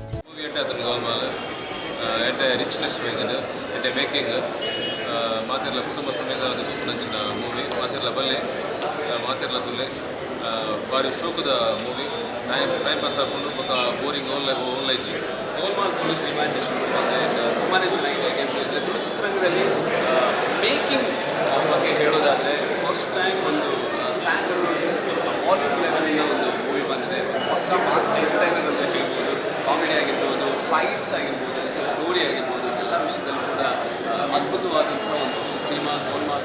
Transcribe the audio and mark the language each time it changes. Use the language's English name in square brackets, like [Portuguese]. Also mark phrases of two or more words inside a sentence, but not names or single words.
[Tulu] ಕುಟುಂಬ ಸಮೇತ ನಂಚಿನ ಮೂವಿ ಮಾತೆಲ್ಲ ಬಲ್ಲೆ ಮಾತೆಲ್ಲ ತುಲ್ಲೆ ಭಾರಿ ಶೋಕದ ಮೂವಿ [English] time pass [Tulu] ಹಾಕೊಂಡು ಬೊಕ್ಕ ಬೋರಿಂಗ್ ಓಲ್ಲ ಇಚ್ಚಿ ಗೋಲ್ಮಾಲ್ [Kannada] ತುಳು ಸಿನಿಮಾ ತುಂಬಾ ಚೆನ್ನಾಗಿದೆ. ತುಳು ಚಿತ್ರರಂಗದಲ್ಲಿ ಮೇಕಿಂಗ್ ಬಗ್ಗೆ ಹೇಳೋದಾದರೆ [English] first time [Kannada] ಒಂದು ಸ್ಯಾಂಡಲ್ವುಡ್ ಬಾಲಿವುಡ್ ಲೆವೆಲಿನ ಒಂದು ಮೂವಿ ಬಂದಿದೆ. ಪಕ್ಕ [English] mass entertainer [Kannada] ಅಂತ ಹೇಳ್ಬೋದು. ಕಾಮಿಡಿ ಆಗಿರ್ಬೋದು, ಫೈಟ್ಸ್ ಆಗಿರ್ಬೋದು, ಸ್ಟೋರಿ ಆಗಿರ್ಬೋದು, ಎಲ್ಲ ವಿಷಯದಲ್ಲೂ ಕೂಡ ಅದ್ಭುತವಾದಂಥ ಒಂದು ಸಿನಿಮಾ ಗೋಲ್ಮಾಲ್.